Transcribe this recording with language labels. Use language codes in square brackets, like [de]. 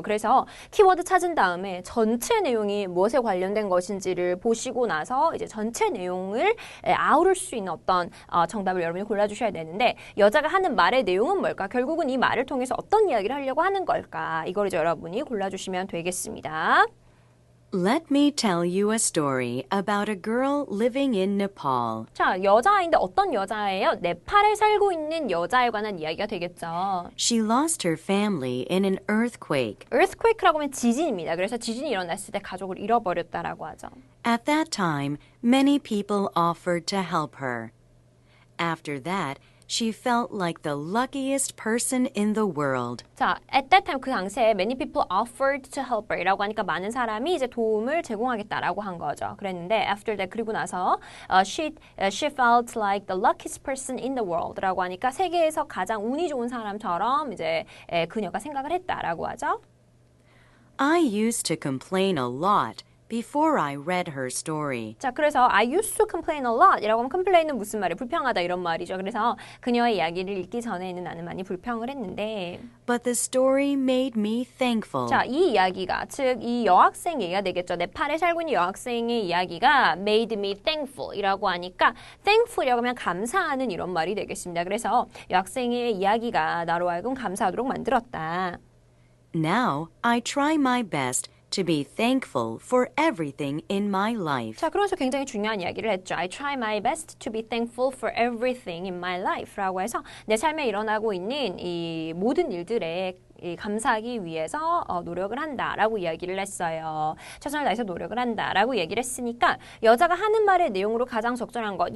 [ko] 그래서 키워드 찾은 다음에 전체 내용이 무엇에 관련된 것인지를 보시고 나서 이제 전체 내용을 아우를 수 있는 어떤 정답을 여러분이 골라주셔야 되는데 여자가 하는 말의 내용은 뭘까? 결국은 이 말을 통해서 어떤 이야기를 하려고 하는 걸까? 이걸 이제 여러분이 골라주시면 되겠습니다. [en] Let me tell you a story about a girl living in Nepal. [ko] 자, 여자아이인데 어떤 여자예요? 네팔에 살고 있는 여자에 관한 이야기가 되겠죠. [en] She lost her family in an earthquake. [ko] earthquake라고 하면 지진입니다. 그래서 지진이 일어났을 때 가족을 잃어버렸다라고 하죠. [en] At that time, many people offered to help her. After that, she felt like the luckiest person in the world. [ko] 자, [en] at that time [ko] 그 당시에 [en] many people offered to help her [ko] 이라고 하니까 많은 사람이 이제 도움을 제공하겠다라고 한 거죠. 그랬는데 [en] after that [ko] 그리고 나서 [en] she felt like the luckiest person in the world [ko] 라고 하니까 세계에서 가장 운이 좋은 사람처럼 이제 그녀가 생각을 했다라고 하죠. [en] I used to complain a lot before I read her story. [ko] 자, 그래서 [en] I used to complain a lot [ko] 이라고 하면 complain은 무슨 말이에요? 불평하다 이런 말이죠. 그래서 그녀의 이야기를 읽기 전에는 나는 많이 불평을 했는데 [en] But the story made me thankful. [ko] 자, 이 이야기가 즉 이 여학생 얘기가 되겠죠. 네팔에 살고 있는 여학생의 이야기가 [en] made me thankful [ko] 이라고 하니까 thankful이라고 하면 감사하는 이런 말이 되겠습니다. 그래서 여학생의 이야기가 나로 하여금 감사하도록 만들었다. [en] Now, I try my best to be thankful for everything in my life. [ko] 자, 그러면서 굉장히 중요한 이야기를 했죠. [en] I try my best to be thankful for everything in my life [ko] 라고 해서 내 삶에 일어나고 있는 이 모든 일들에 감사하기 위해서 노력을 한다라고 이야기를 했어요. 최선을 다해서 노력을 한다라고 얘기를 했으니까 여자가 하는 말의 내용으로 가장 적절한 것.